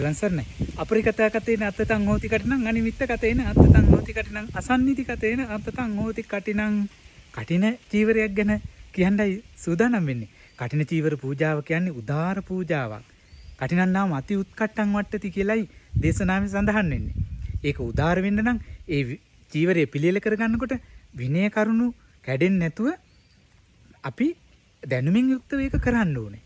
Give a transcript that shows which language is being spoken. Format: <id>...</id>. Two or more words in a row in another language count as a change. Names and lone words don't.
<pi>රන්සර්නේ අපරිකතා කතේන අත්තතං හෝති කටිනං අනිමිත්ත කතේන අත්තතං හෝති කටිනං අසන්නිති කතේන අත්තතං හෝති කටිනං</pi> <si>කටින චීවරයක් ගැන කියන්නයි සූදානම් වෙන්නේ. කටින චීවර පූජාව කියන්නේ උදාාර පූජාවක්.</si> <pi>කටිනං නාම අති උත්කට්ටං වට්ටති</pi> <si>කියලයි දේශනාවේ සඳහන් වෙන්නේ. ඒක උදාාර වෙන්න නම් ඒ චීවරය පිළියෙල කරගන්නකොට විනය කරුණු කැඩෙන්නේ නැතුව අපි දැනුමින් යුක්තව ඒක කරන්න ඕනේ.</si>